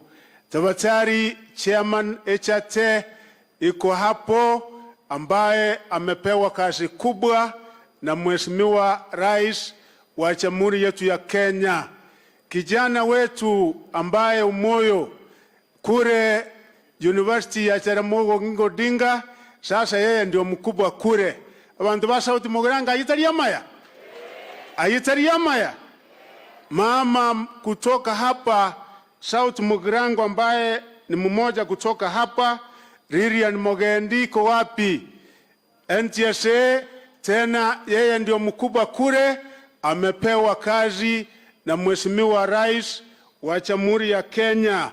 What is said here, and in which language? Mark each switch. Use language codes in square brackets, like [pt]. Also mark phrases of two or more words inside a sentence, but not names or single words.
[sw] Tafadhali Chairman HRT iko hapo ambaye amepewa kazi kubwa na Mheshimiwa Rais wa Jamhuri yetu ya Kenya. Kijana wetu ambaye umoyo kure University ya Jaramogi Oginga Odinga, sasa yeye ndio mkubwa kure. [guz] Abantu ba South Mugirango ayitariamaya. [sw] Mama kutoka hapa South Mugirango ambaye ni mmoja kutoka hapa, Lilian Mogendi iko wapi? NTSA tena yeye ndio mkubwa kure, amepewa kazi na Mheshimiwa Rais wa Jamhuri ya Kenya.